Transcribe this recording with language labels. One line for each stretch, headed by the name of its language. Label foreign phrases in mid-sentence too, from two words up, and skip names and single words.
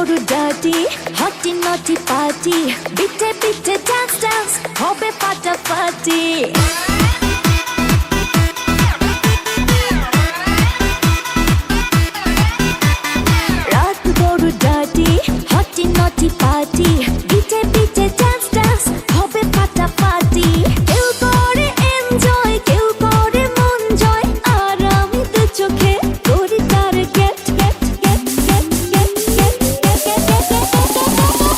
English: dirty, hotty naughty party.
German: Bitte bitte
English: dance dance,
Bangla: hobe ফাটাফাটি। রাত বড়
English: dirty, hotty naughty party.
German: Bitte bitte
English: dance dance,
Bangla: hobe ফাটাফাটি। কেউ করে enjoy, কেউ করে মন জয়, আর আমি তো চোখে করি target,
English: get get get get get get get get।